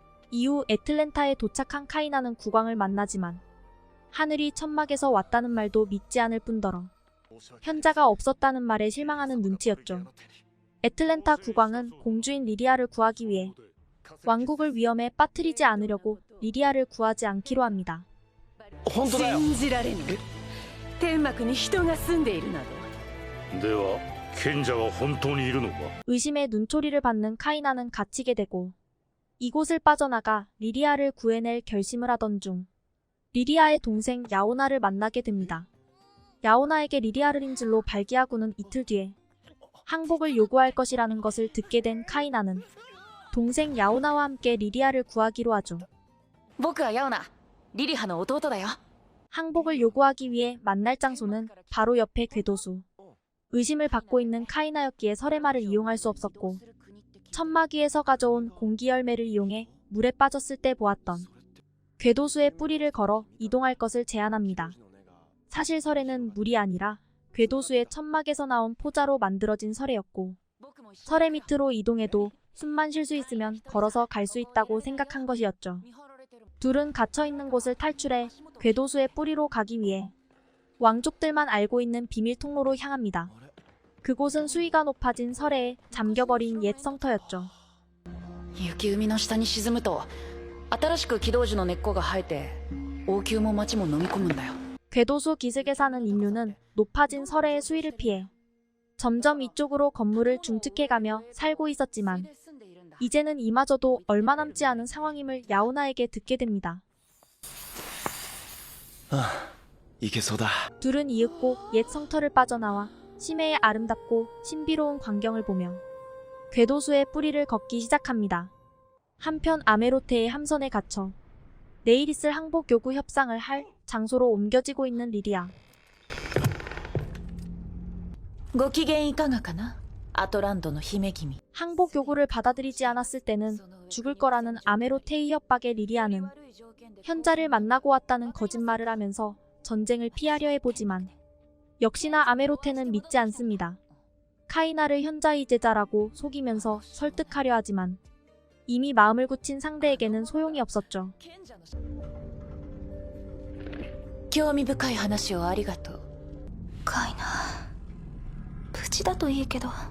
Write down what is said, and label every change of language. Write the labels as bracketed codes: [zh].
[ko] 이후 애틀랜타에 도착한 카이나는 국왕을 만나지만 하늘이 천막에서 왔다는 말도 믿지 않을 뿐더러 현자가 없었다는 말에 실망하는 눈치였죠. 애틀랜타 국왕은 공주인 리리아를 구하기 위해 왕국을 위험에 빠뜨리지 않으려고 리리아를 구하지 않기로 합니다. [ja] 本当だよ。信じられぬ。天幕に人が住んでいるなど。では賢者は本当にいるのか？ [ko] 의심의 눈초리를 받는 카이나는 갇히게 되고 이곳을 빠져나가 리리아를 구해낼 결심을 하던 중 리리아의 동생 야오나를 만나게 됩니다. 야오나에게 리리아를 인질로 발기하고는 이틀 뒤에 항복을 요구할 것이라는 것을 듣게 된 카이나는 동생 야오나와 함께 리리아를 구하기로 하죠. [ja] 僕はヤオナ、リリハの弟だよ。 [ko] 항복을 요구하기 위해 만날 장소는 바로 옆에 궤도수. 의심을 받고 있는 카이나였기에 설해말을 이용할 수 없었고 천막 위에서 가져온 공기 열매를 이용해 물에 빠졌을 때 보았던 궤도수에 뿌리를 걸어 이동할 것을 제안합니다. 사실 설해는 물이 아니라 궤도수의 천막에서 나온 포자로 만들어진 설해였고 설해 밑으로 이동해도 숨만 쉴 수 있으면 걸어서 갈 수 있다고 생각한 것이었죠. 둘은 갇혀있는 곳을 탈출해 궤도수의 뿌리로 가기 위해 왕족들만 알고 있는 비밀 통로로 향합니다. 그곳은 수위가 높아진 설해에 잠겨버린 옛 성터였죠. [ja] 雪海の下に沈むと新しく軌道樹の根っこが生えて王宮も町も飲み込むんだよ。 [ko] 궤도수 기슭에 사는 인류는 높아진 설해의 수위를 피해 점점 이쪽으로 건물을 중축해가며 살고 있었지만 이제는 이마저도 얼마 남지 않은 상황임을 야오나에게 듣게 됩니다. [ja] いけそうだ。 [ko] 둘은 이윽고 옛 성터를 빠져나와 심해의 아름답고 신비로운 광경을 보며 궤도수의 뿌리를 걷기 시작합니다. 한편 아메로테의 함선에 갇혀 내일 있을 항복 요구 협상을 할 장소로 옮겨지고 있는 리리아. [ja] ご機嫌いかがかな、アトランドの姫君。 [ko] 항복 요구를 받아들이지 않았을 때는 죽을 거라는 아메로테의 협박에 리리아는 현자를 만나고 왔다는 거짓말을 하면서 전쟁을 피하려 해보지만 역시나 아메로테는 믿지 않습니다. 카이나를 현자의 제자라고 속이면서 설득하려 하지만 이미 마음을 굳힌 상대에게는 소용이 없었죠. [ja] 興味深い話をありがとう。カイナ、無事だといいけど。